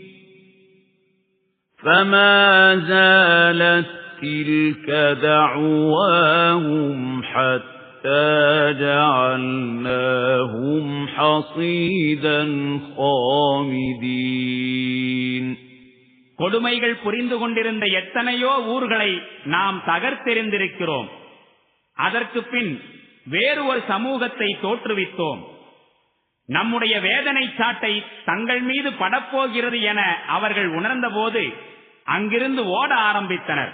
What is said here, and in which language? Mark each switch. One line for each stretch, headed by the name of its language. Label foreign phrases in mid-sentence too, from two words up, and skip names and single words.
Arabic: فَمَا زَالَتْ تِلْكَ دَعْوَاهُمْ حَتَّى جَعَلْنَاهُمْ حَصِيدًا خَامِدِينَ.
Tamil: கொடுமைகள் புரிந்து கொண்டிருந்த எத்தனையோ ஊர்களை நாம் தகர்த்தெறிந்திருக்கிறோம். அதற்கு பின் வேறு ஒரு சமூகத்தை தோற்றுவித்தோம். நம்முடைய வேதனை சாட்டை தங்கள் மீது படப்போகிறது என அவர்கள் உணர்ந்தபோது அங்கிருந்து ஓட ஆரம்பித்தனர்.